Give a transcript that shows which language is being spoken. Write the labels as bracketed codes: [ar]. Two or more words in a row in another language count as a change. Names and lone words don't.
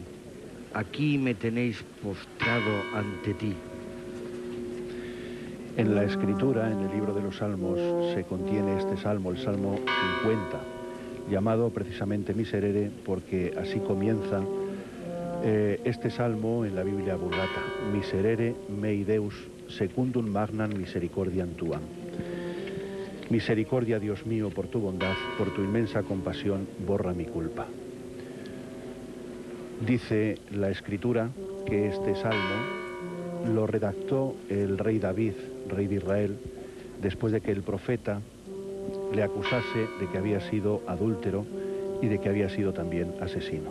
[es] Aquí me tenéis postrado ante ti. En la Escritura, en el libro de los Salmos, se contiene este salmo, el Salmo 50, llamado precisamente Miserere, porque así comienza este salmo en la Biblia Vulgata. [la] Miserere mei Deus secundum magnam misericordiam tuam. [es] Misericordia, Dios mío, por tu bondad, por tu inmensa compasión, borra mi culpa. Dice la Escritura que este salmo lo redactó el rey David, rey de Israel, después de que el profeta le acusase de que había sido adúltero y de que había sido también asesino.